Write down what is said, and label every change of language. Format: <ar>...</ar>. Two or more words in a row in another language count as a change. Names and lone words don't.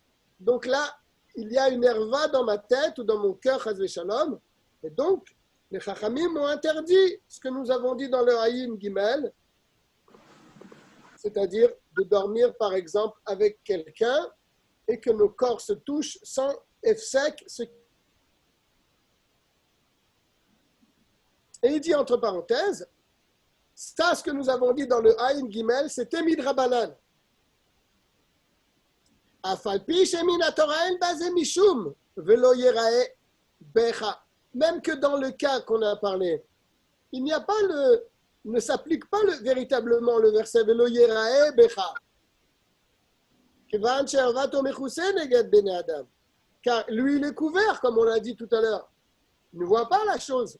<fr>Donc là, il y a une erva dans ma tête ou dans mon cœur,</fr> <he>חס ושלום,</he> <fr>et donc Les Chachamim ont interdit ce que nous avons dit dans le Haïm Gimel, c'est-à-dire de dormir par exemple avec quelqu'un et que nos corps se touchent sans efsek. Et il dit entre parenthèses, ça ce que nous avons dit dans le Haïm Gimel, c'était midrabanan.</fr> <he>אף על פי שמן התורה אין בזה משום ולא יראה בך.</he> <fr>Même que dans le cas qu'on a parlé, il n'y a pas ne s'applique pas véritablement le verset</fr> <he>ולא יראה בך.</he> <fr>Car lui, il est couvert, comme on l'a dit tout à l'heure. Il ne voit pas la chose.</fr>